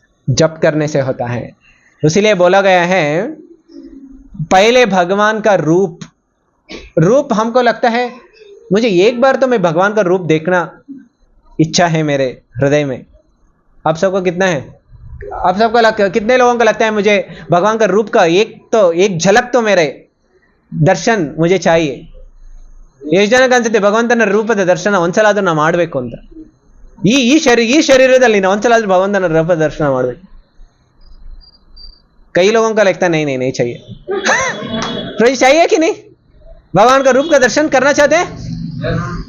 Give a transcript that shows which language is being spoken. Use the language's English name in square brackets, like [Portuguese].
[Hindi] जप करने से होता है। इसीलिए बोला गया है पहले भगवान का रूप हमको लगता है मुझे एक बार तो मैं भगवान का रूप देखना इच्छा है मेरे हृदय में। आप सबको कितना है? आप सबको कितने लोगों को लगता है मुझे भगवान का रूप का एक झलक तो मेरे दर्शन मुझे चाहिए? [Kannada] ಎಷ್ಟು ಜನಕ್ಕೆ ಅನ್ಸುತ್ತೆ ಭಗವಂತನ ರೂಪದ ದರ್ಶನ ಒಂದ್ಸಲಾದ್ರೂ ನಾವು ಮಾಡಬೇಕು ಅಂತ? ಈ ಶರೀರದಲ್ಲಿ ನಾವು ಒಂದ್ಸಲಾದ್ರೂ ಭಗವಂತನ ರೂಪದ ದರ್ಶನ ಮಾಡಬೇಕು? [Hindi] कई लोगों का लगता नहीं चाहिए। तो चाहिए कि नहीं? भगवान का रूप का दर्शन करना चाहते हैं?